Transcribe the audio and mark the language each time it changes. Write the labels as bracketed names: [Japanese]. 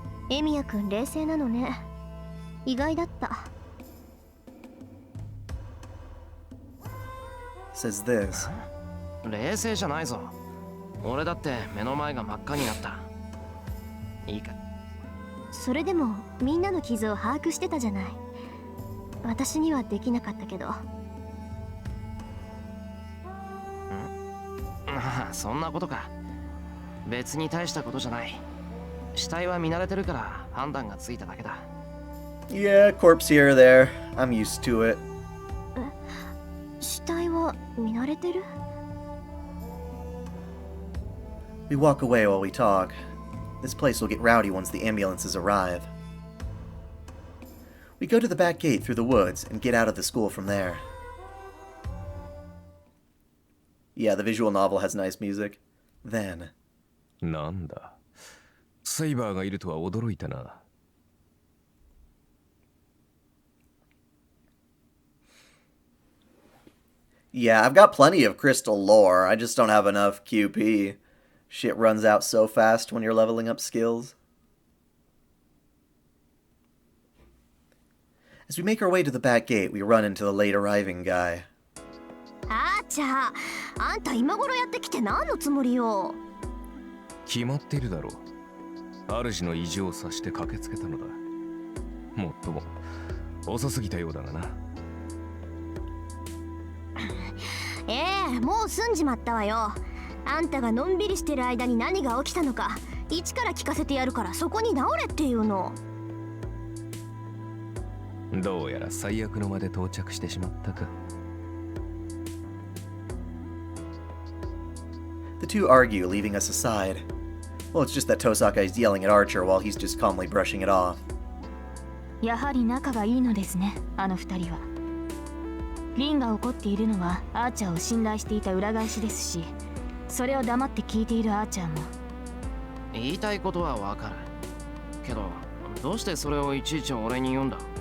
[Japanese] エミヤくん冷静なのね。意外だった。 [English] Says this. [Japanese] 冷静じゃないぞ。俺だって目の前が真っ赤になった。いいか。それでもみんなの傷を把握してたじゃない。私にはできなかったけど。ああ、そんなことか。別に大したことじゃない。死体は見慣れてるから判断がついただけだ。 [English] Yeah, corpse here or there. I'm used to it. [Japanese] 死体は見慣れてる？ [English] We walk away while we talk. This place will get rowdy once the ambulances arrive. We go to the back gate through the woods and get out of the school from there. Yeah, the visual novel has nice music. Then... [Japanese] なんだ。セイバーがいるとは驚いたな。 [English] Yeah, I've got plenty of crystal lore. I just don't have enough QP. Shit runs out so fast when you're leveling up skills. As we make our way to the back gate, we run into the late arriving guy. [Japanese] あーちゃあんた今頃やってきて何のつもりよ。決まっているだろう。主の意地を察して駆けつけたのだ。もっとも遅すぎたようだがな。もう済んじまったわよ。あんたがのんびりしてる間に何が起きたのか一から聞かせてやるからそこに直れっていうの。どうやら最悪の間で到着してしまったか。 [English] The two argue, leaving us aside. Well, it's just that Tosaka is yelling at Archer while he's just calmly brushing it off. [Japanese] やはり仲がいいのですね、あの二人は。リンが怒っているのはアーチャーを信頼していた裏返しですし、それを黙って聞いているアーチャーも。言いたいことはわかる。けど、どうしてそれをいちいち俺に言うんだ？